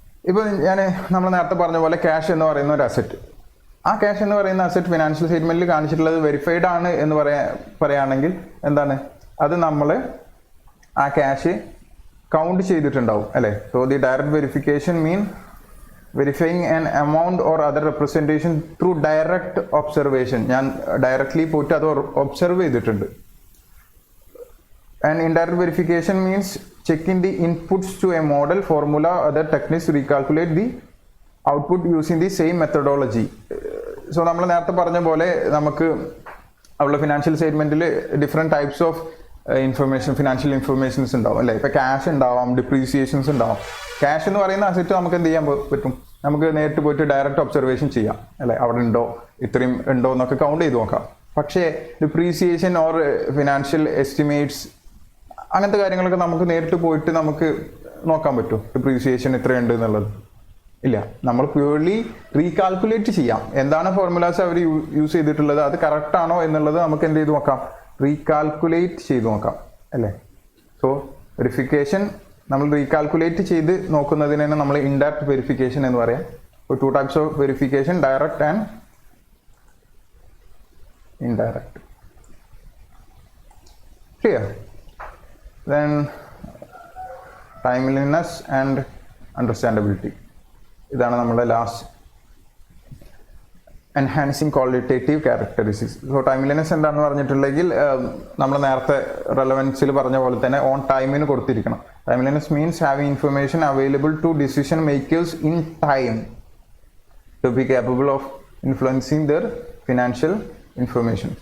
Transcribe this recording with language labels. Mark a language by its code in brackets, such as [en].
[ml] ഇപ്പോൾ നമ്മൾ നേരത്തെ പറഞ്ഞ പോലെ ക്യാഷ് എന്ന് പറയുന്ന ഒരു അസറ്റ്, ആ ക്യാഷ് എന്ന് പറയുന്ന അസറ്റ് ഫിനാൻഷ്യൽ സ്റ്റേറ്റ്മെന്റിൽ കാണിച്ചിട്ടുള്ളത് വെരിഫൈഡ് ആണ് എന്ന് പറയുകയാണെങ്കിൽ എന്താണ് അത്? നമ്മൾ ആ ക്യാഷ് കൗണ്ട് ചെയ്തിട്ടുണ്ടാവും അല്ലേ? [en] So the direct verification mean verifying an amount or other representation through direct observation. [ml] ഞാൻ ഡയറക്ട്ലി പോയിട്ട് അത് ഒബ്സർവ് ചെയ്തിട്ടുണ്ട്. [en] And indirect verification means checking the inputs to a model, formula, other techniques to recalculate the output using the same methodology. [ml] So നമ്മൾ നേരത്തെ പറഞ്ഞ പോലെ നമുക്ക് അവിടെ financial സ്റ്റേറ്റ്മെന്റിൽ different types of financial informations ഉണ്ടാവും അല്ലേ? ഇപ്പം ക്യാഷ് ഉണ്ടാവാം, ഡിപ്രീസിയേഷൻസ് ഉണ്ടാവും. ക്യാഷ് എന്ന് പറയുന്ന അസറ്റ് നമുക്ക് എന്ത് ചെയ്യാൻ പറ്റും? നമുക്ക് നേരിട്ട് പോയിട്ട് ഡയറക്റ്റ് ഒബ്സർവേഷൻ ചെയ്യാം അല്ലേ? അവിടെ ഉണ്ടോ, ഇത്രയും ഉണ്ടോ എന്നൊക്കെ കൗണ്ട് ചെയ്ത് നോക്കാം. പക്ഷേ ഡിപ്രീസിയേഷൻ ഓർ ഫിനാൻഷ്യൽ എസ്റ്റിമേറ്റ്സ് അങ്ങനത്തെ കാര്യങ്ങളൊക്കെ നമുക്ക് നേരിട്ട് പോയിട്ട് നമുക്ക് നോക്കാൻ പറ്റും. ഡിപ്രീസിയേഷൻ എത്രയുണ്ട് എന്നുള്ളത് ഇല്ല. നമ്മൾ പ്യൂർലി റീകാൽക്കുലേറ്റ് ചെയ്യാം. എന്താണ് ഫോർമുലാസ് അവർ യൂസ് ചെയ്തിട്ടുള്ളത്, അത് കറക്റ്റ് ആണോ എന്നുള്ളത് നമുക്ക് എന്ത് ചെയ്ത് നോക്കാം? റീകാൽക്കുലേറ്റ് ചെയ്ത് നോക്കാം അല്ലേ? സോ വെരിഫിക്കേഷൻ നമ്മൾ റീകാൽക്കുലേറ്റ് ചെയ്ത് നോക്കുന്നതിനാണ് നമ്മൾ ഇൻഡയറക്റ്റ് വെരിഫിക്കേഷൻ എന്ന് പറയാം. [en] So 2 types of verification, direct and indirect. Clear? Then timeliness and understandability. [ml] ഇതാണ് നമ്മുടെ last enhancing qualitative characteristics. So timeliness എന്താണെന്ന് പറഞ്ഞിട്ടുണ്ടെങ്കിൽ നമ്മൾ നേരത്തെ റെലവൻസിൽ പറഞ്ഞ പോലെ തന്നെ ഓൺ ടൈമിന് കൊടുത്തിരിക്കണം. [en] Timeliness means having information available to decision makers in time to be capable of influencing their financial information.